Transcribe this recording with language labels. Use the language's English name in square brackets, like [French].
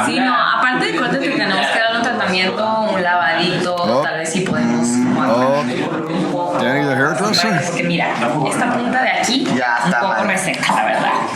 [Spanish] Sí, no, aparte del corte te tenemos que dar un tratamiento, un lavadito, Oh. tal vez si podemos [English] Oh, Danny the hairdresser? [Spanish] Porque mira, esta punta de aquí un poco reseca, la verdad.